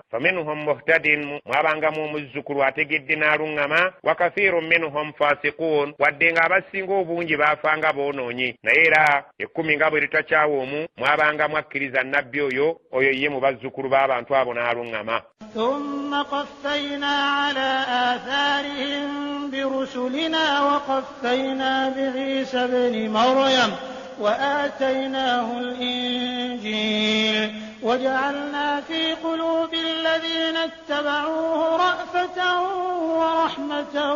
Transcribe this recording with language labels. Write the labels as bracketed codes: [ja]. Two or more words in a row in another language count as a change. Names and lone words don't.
[ar] فمنهم مهتد [lg] mwabangamu omuzzukulu ategedde n'aluŋŋama [ar] وكثير منهم فاسقون [lg] wadde nga abasinga obungi baafanga boonoonyi naye era 10 nga bwe litakyawa omu mwabanga mwakkiriza nabbi oyo ye mu bazzukulu b'abantu abo n'aluŋŋama. [ar] ثم قفينا على آثارهم برسلنا وقفينا بعيسى ابن مريم وآتيناه الإنجيل وجعلنا في قلوب الذين اتبعوه رأفة ورحمة